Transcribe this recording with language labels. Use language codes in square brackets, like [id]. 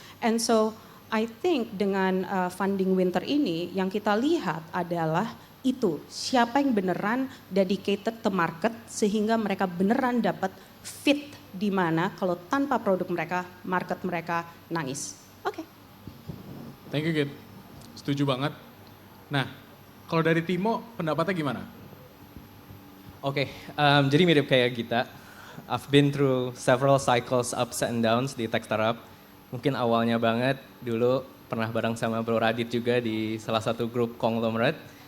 [en] And so, I think [id] dengan funding winter ini, yang kita lihat adalah itu, siapa yang beneran [en] dedicated to market [id] sehingga mereka beneran dapat fit di mana kalau tanpa produk mereka, market mereka nangis. Oke. [en] Thank you, Git. [id] Setuju banget. Nah, kalau dari Timo, pendapatnya gimana? Oke, jadi mirip kayak Gita. [en] I've been through several cycles ups and downs di tech startup. [id] Mungkin awalnya banget dulu pernah bareng sama Bro Radit juga di salah satu grup conglomerate.